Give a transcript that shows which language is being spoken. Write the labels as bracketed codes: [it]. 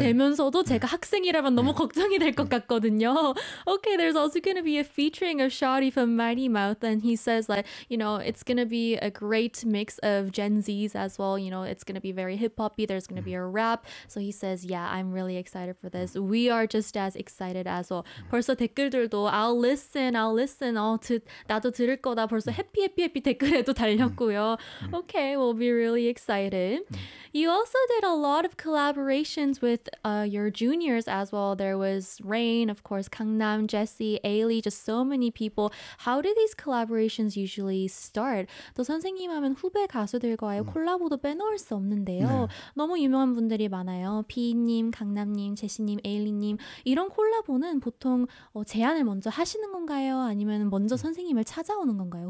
[ko] 되면서도 제가 학생이라면 너무 걱정이 될 것 같거든요. [en] Okay, there's also going to be a featuring of Shawty from Mighty Mouth, and he says like, you know, it's going to be a great mix of Gen Z's as well. You know, it's going to be very hip-hop-y. There's going to be a rap. So he says, yeah, I'm really excited for this. We are just as excited as well. [ko] 벌써 댓글들도 [en] I'll listen. [ko] 나도 들을 거다. 벌써 해피 해피 해피 댓글에도 달렸고요. [en] Okay, we'll be really excited. You also did a lot of collaborations with your juniors as well. There was Rain, of course, Kangnam, Jesse, Ailee, just so many people. How do these collaborations usually start? [ko] 또 선생님 하면 후배 가수들과의 콜라보도 빼놓을 수 없는데요. 네. 너무 유명한 분들이 많아요. P님, 강남님, 제시님, 에일리님. 이런 콜라보는 보통 제안을 먼저 하시는 건가요? 아니면 먼저 선생님을 찾아오는 건가요?